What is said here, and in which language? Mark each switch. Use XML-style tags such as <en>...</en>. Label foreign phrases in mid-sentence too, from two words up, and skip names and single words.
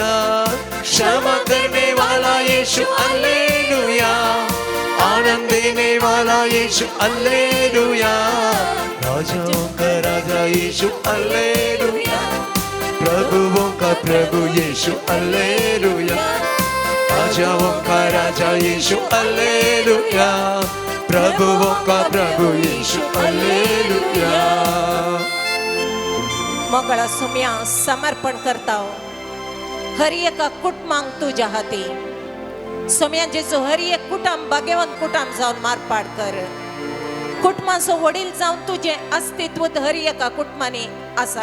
<hi>क्षमा करने वाला यीशु अल्लेलुया आनंद देने वाला यीशु अल्लेलुया राजाओं का राजा यीशु अल्लेलुया प्रभुओं का प्रभु यीशु अल्लेलुया राजाओं का राजा यीशु अल्लेलुया प्रभुओं का प्रभु यीशु अल्लेलुया</hi> <kok>मोगळा सोम्या समर्पण करता हर एका कुटुंबांक तुज्या हाती सोम्या जेजो हर एक कुटुंब भाग्यवान कुटुंब जावन मारपाड कर कुटुंबाचो वडील जावन तुजें अस्तित्व हर एका कुटुंबांनी आसा</kok>